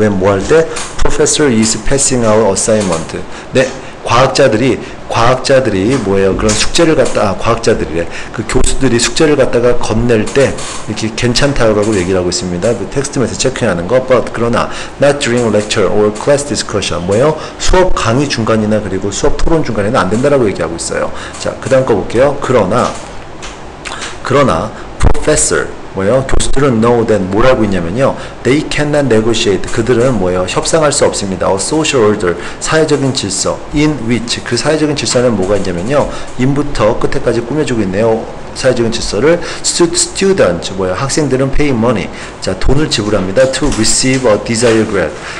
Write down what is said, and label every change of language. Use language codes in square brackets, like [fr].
[ko] 왜 뭐 할 때 [en] professor is passing out assignment [ko] 네 과학자들이 뭐예요? 그런 숙제를 갖다 과학자들이래. 그 교수들이 숙제를 갖다가 건넬 때 이렇게 괜찮다고 얘기를 하고 있습니다. 그 텍스트 메시지 체크하는 거. [en] But [ko] 그러나 [en] not during lecture or class discussion. [ko] 뭐예요? 수업 강의 중간이나 그리고 수업 토론 중간에는 안 된다라고 얘기하고 있어요. 자, 그다음 거 볼게요. 그러나 professor 뭐예요? 교수들은 [en] know that [ko] 뭐라고 있냐면요. [en] They cannot negotiate. [ko] 그들은 뭐예요? 협상할 수 없습니다. [en] A social order. [ko] 사회적인 질서. [en] In which. [ko] 그 사회적인 질서는 뭐가 있냐면요. 인부터 끝에까지 꾸며주고 있네요. 사회적인 질서를 student. 뭐예요? 학생들은 [en] pay money. [ko] 자, 돈을 지불합니다. [en] To receive a desired grade.